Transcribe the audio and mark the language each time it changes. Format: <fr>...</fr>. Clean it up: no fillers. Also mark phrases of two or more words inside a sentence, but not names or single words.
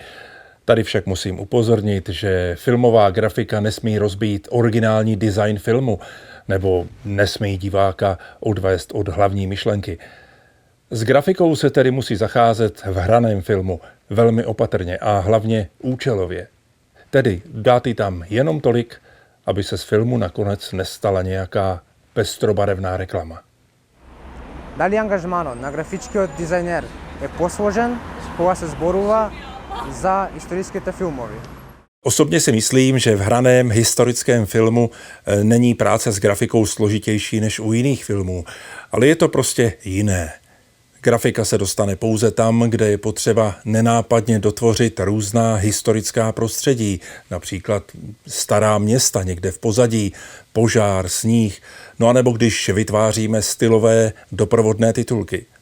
<cs>Tady však musím upozornit, že filmová grafika nesmí rozbít originální design filmu nebo nesmí diváka odvést od hlavní myšlenky. S grafikou se tedy musí zacházet v hraném filmu velmi opatrně a hlavně účelově. Tedy dát jí tam jenom tolik, aby se z filmu nakonec nestala nějaká pestrobarevná reklama.</cs> <mk>Дали ангажманот на графичкиот дизајнер е посложен кога се зборува за историските филмови?</mk> <cs>Osobně si myslím, že v hraném historickém filmu není práce s grafikou složitější než u jiných filmů, ale je to prostě jiné. Grafika se dostane pouze tam, kde je potřeba nenápadně dotvořit různá historická prostředí, například stará města někde v pozadí, požár, sníh, no a nebo když vytváříme stylové doprovodné titulky.</cs>